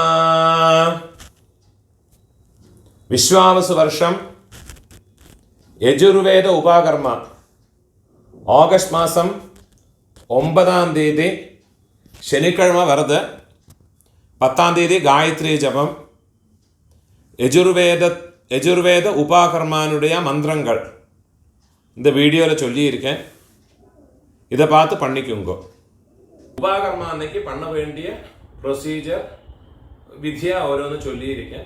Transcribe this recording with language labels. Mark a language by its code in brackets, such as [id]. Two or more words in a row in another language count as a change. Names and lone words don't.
[ml] വിശ്വാവസു വർഷം യജുർവേദ ഉപാകർമ്മ ഓഗസ്റ്റ് മാസം 9-ാം തീയതി ശനിക്കിഴമ വരത് 10-ാം തീയതി ഗായത്രി ജപം. [ta] யஜுர்வேத உபாகர்மானுடைய மந்திரங்கள் இந்த வீடியோவில் சொல்லியிருக்கேன். இதை பார்த்து பண்ணிக்குங்கோ. உபாகர்மா அன்னைக்கு பண்ண வேண்டிய ப்ரொசீஜர் விதியாக ஓരോന്ന് சொல்லியிருக்கேன்.